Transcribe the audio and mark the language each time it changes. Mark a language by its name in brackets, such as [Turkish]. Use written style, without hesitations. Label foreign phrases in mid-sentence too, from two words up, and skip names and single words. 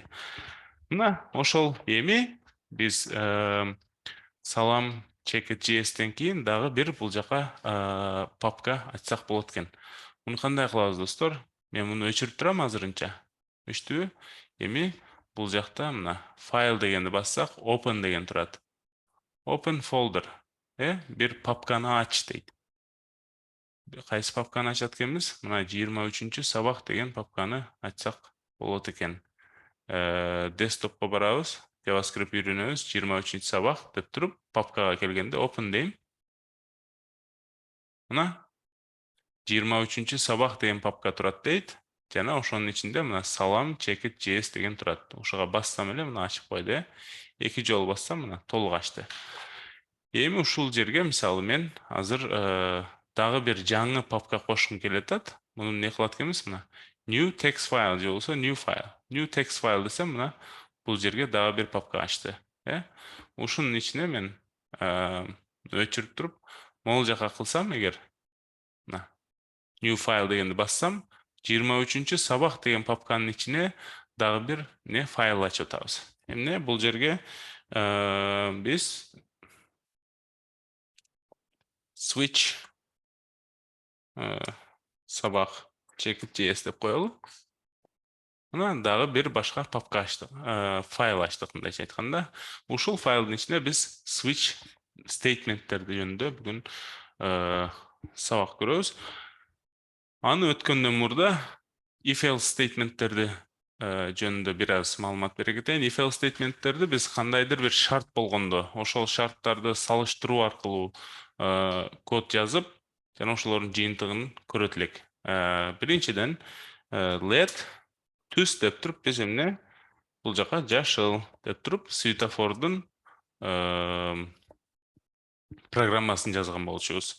[Kyrgyz] Мына ошол эми биз салам checkit.js'тен кийин дагы бир бул жака папка ачсак болот экен. Муну кандай кылабыз достор? Мен муну өчүрүп турам азырынча. Өчтүбү? Эми бул жакта мына файл дегенди бассак, open деген турат. [English] Open folder. [Kyrgyz] Бир папканы ач дейт. Кайсы папканы ачат экенбиз? Мына 23 сабак деген папканы ачсак болот экен. Десктопко барабыз, JavaScript үйрөнөбүз, 23 сабак деп туруп, папкага келгенде open дейм. Мына 23 сабак деген папка турат дейт. Жана ошонун ичинде мына салам checkit.js деген турат. Ошого бассам эле мына ачып койду. Эки жолу бассам мына толук ачты. Эми ушул жерге мисалы мен азыр дагы бир жаңы папка кошкум келет атат. Муну эмне кылат экенбиз? Мына [English] new text file [Kyrgyz] же болбосо [English] new file. New text file [Kyrgyz] десем мына бул жерге дагы бир папка ачты. Ушунун ичине мен өчүрүп туруп, могул жака кылсам эгер мына [English] new file [Kyrgyz] дегенди бассам, 23 сабак деген папканын ичине дагы бир не файл ачып атабыз. Эмне бул жерге биз switch сабак checkit.js деп коелу. Мына дагы бир башка папка ачтык, файл ачтык мындайча айтканда. Ушул файлдын ичине биз [English] switch statementтерди [Kyrgyz] жөнүндө бүгүн сабак көрөбүз. Аны өткөндөн мурда [English] if else statementтерди [Kyrgyz] жөнүндө бир аз маалымат бере кетейин. [English] If else statementтерди [Kyrgyz] биз кандайдыр бир шарт болгондо, ошол шарттарды салыштыруу аркылуу код жазып, жана ошолордун жыйынтыгын көрөт элек. Биринчиден let түс деп туруп биз эмне бул жака жашыл деп туруп светофордун программасын жазган болчубуз.